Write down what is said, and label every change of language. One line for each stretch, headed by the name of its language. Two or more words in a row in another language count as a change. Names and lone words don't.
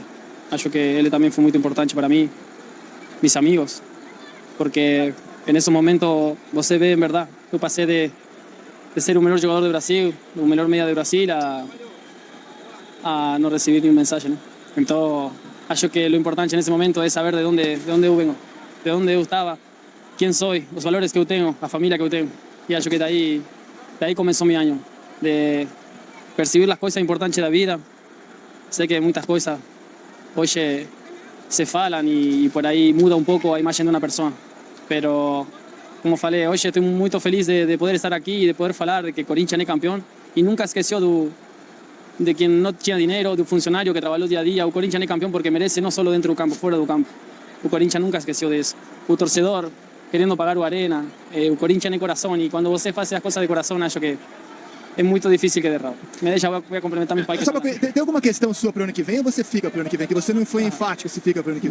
Portuguese: Acho que ele também foi muito importante para mim,
Spanish: mis amigos,
Portuguese: porque nesse momento você vê, em verdade, eu passei de ser o melhor jogador do Brasil, o melhor meia do Brasil, a não receber nenhuma mensagem, né? Então, acho que o importante nesse momento é saber de onde eu venho, de onde eu estava,
Spanish: quién soy, los valores que yo tengo, la familia que yo tengo. Y acho que de ahí comenzó mi año, de percibir las cosas importantes de la vida. Sé que muchas cosas hoy se falan y por ahí muda un poco a imagen de una persona. Pero,
Portuguese: como falei, hoje
Spanish: estoy muy feliz de poder estar aquí y de poder falar de que Corinthians es campeón. Y nunca esqueció de quien no
Portuguese: tinha dinheiro, do funcionário que trabalhou dia a dia. O Corinthians é campeão porque merece, não só dentro do campo, fora do campo. O Corinthians nunca esqueceu disso. O torcedor querendo pagar o arena, o Corinthians é coração, e quando você faz as coisas de coração, acho que é muito difícil que dê errado. Me deixa, eu vou complementar meu pai. Tem alguma questão sua pro ano que vem ou você fica pro ano que vem? Que você não foi enfático se fica pro ano que vem.